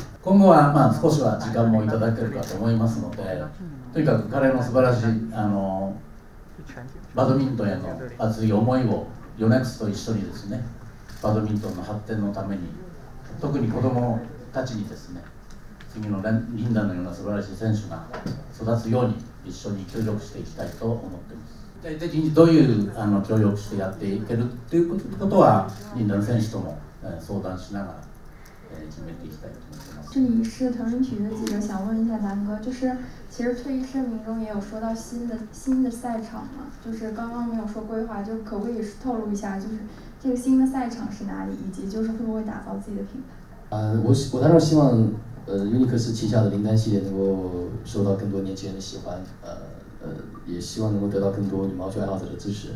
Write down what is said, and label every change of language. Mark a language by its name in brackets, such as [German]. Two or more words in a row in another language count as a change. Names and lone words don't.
[Japanese] 今後は少しは時間もいただけるかと思いますので、とにかく彼の素晴らしいバドミントンへの熱い思いをヨネックスと一緒にですね、バドミントンの発展のために、特に子どもたちにですね、次のリンダのような素晴らしい選手が育つように一緒に協力していきたいと思っています。具体的にどういう協力してやっていけるということは、リンダの選手とも相談しながら決めていきたいと思っています。 [Chinese] 这里是腾讯体育的记者，想问一下南哥，就是其实退役声明中也有说到新的赛场嘛，就是刚刚没有说规划，就可不可以透露一下，就是这个新的赛场是哪里，以及就是会不会打造自己的品牌？我当然希望尤尼克斯旗下的林丹系列能够受到更多年轻人的喜欢，也希望能够得到更多羽毛球爱好者的支持。